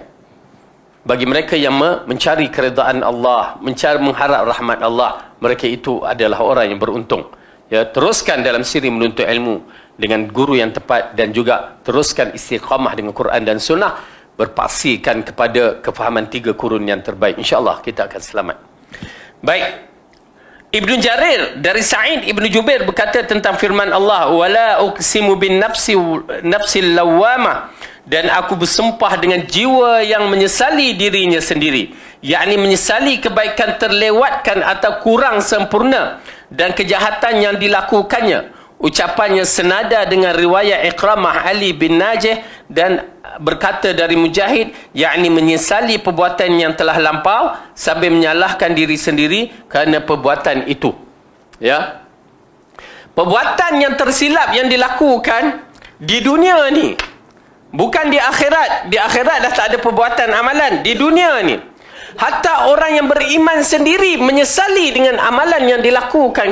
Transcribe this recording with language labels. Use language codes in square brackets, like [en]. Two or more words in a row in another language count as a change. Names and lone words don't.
[ms] Bagi mereka yang mencari keredaan Allah, mengharap rahmat Allah, mereka itu adalah orang yang beruntung. Ya, teruskan dalam siri menuntut ilmu dengan guru yang tepat dan juga teruskan istiqamah dengan Quran dan Sunnah. berpaksikan kepada kefahaman 3 kurun yang terbaik. InsyaAllah kita akan selamat. Baik. Ibnu Jarir dari Sa'id Ibnu Jubair berkata tentang firman Allah, [ar] wala uqsimu bin nafsil lawamah, [ms] dan aku bersumpah dengan jiwa yang menyesali dirinya sendiri, yakni menyesali kebaikan terlewatkan atau kurang sempurna dan kejahatan yang dilakukannya. Ucapannya senada dengan riwayat Iqramah Ali bin Najih dan berkata dari Mujahid, yakni menyesali perbuatan yang telah lampau sambil menyalahkan diri sendiri kerana perbuatan itu. Ya. Perbuatan yang tersilap yang dilakukan di dunia ni, bukan di akhirat. Di akhirat dah tak ada perbuatan amalan. Di dunia ni, hatta orang yang beriman sendiri menyesali dengan amalan yang dilakukan.